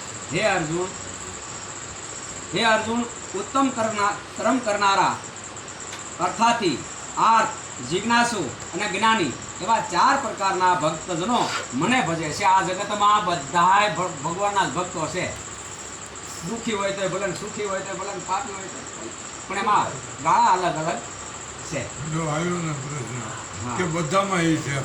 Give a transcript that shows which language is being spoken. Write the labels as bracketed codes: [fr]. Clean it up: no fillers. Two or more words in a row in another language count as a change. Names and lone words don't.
[gu] હે અર્જુન ઉત્તમ કર્મ કરનારા અર્થાથી આર્થ જિજ્ઞાસુ અને જ્ઞાની એવા 4 પ્રકારના ભક્તજનો મને ભજે છે। આ જગતમાં બધાય ભગવાનના જ ભક્તો છે। દુઃખી હોય તો ભલે, સુખી હોય તો ભલે, પાપી હોય તો, પણ એમાં ગાળા અલગ અલગ છે। જો આવ્યો ને પ્રશ્ન કે બધામાં એ છે,